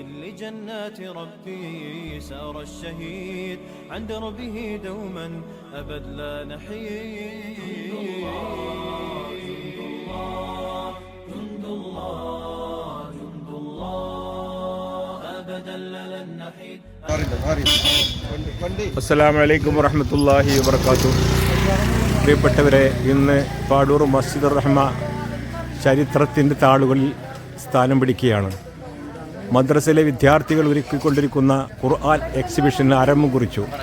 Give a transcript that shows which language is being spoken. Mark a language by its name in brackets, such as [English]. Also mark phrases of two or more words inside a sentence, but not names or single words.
[Arabic] لجنات ربي سار الشهيد عن دربه دوما أبد لا نحيد. جند الله، جند الله، أبدا لن نحيد. السلام عليكم ورحمة الله وبركاته. [Malayalam] പ്രിയപ്പെട്ടവരെ, ഇന്ന് പാടൂർ മസ്ജിദുർ റഹ്മ ചരിത്രത്തിൻ്റെ താളുകളിൽ സ്ഥാനം പിടിക്കുകയാണ്. മദ്രസയിലെ വിദ്യാർത്ഥികൾ ഒരുക്കിക്കൊണ്ടിരിക്കുന്ന ഖുർആൻ എക്സിബിഷന് ആരംഭം കുറിച്ചു.